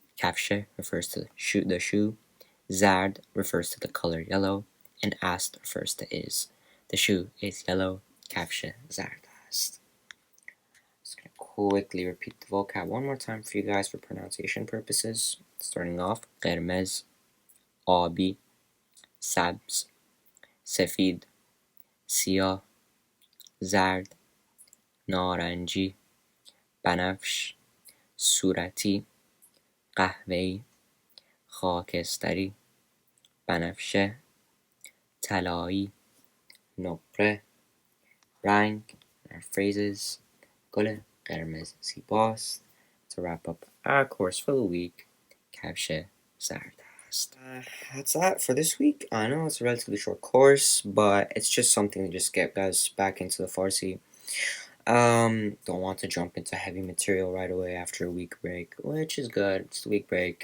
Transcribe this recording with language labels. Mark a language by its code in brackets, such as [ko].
[en] کفش refers to the shoe. Zard refers to the color yellow. And ast refers to is. The shoe is yellow. [fa] کفش زرد است. [en] Just going to quickly repeat the vocab one more time for you guys for pronunciation purposes. [fa] Starting off, قرمز, آبی, سبز, سفید, سیاه, زرد, نارنجی, بنفش, صورتی, قهوه‌ای, خاکستری, بنفشه, طلایی, نقره, رنگ. [en] Our phrases, [fa] گل قرمز زیباست. [en] To wrap up our course for the week, [fa] کفش زرد است. [en] That's that for this week. I know it's a relatively short course, but it's just something to just get guys back into the Farsi. Don't want to jump into heavy material right away after a week break, which is good. It's a week break.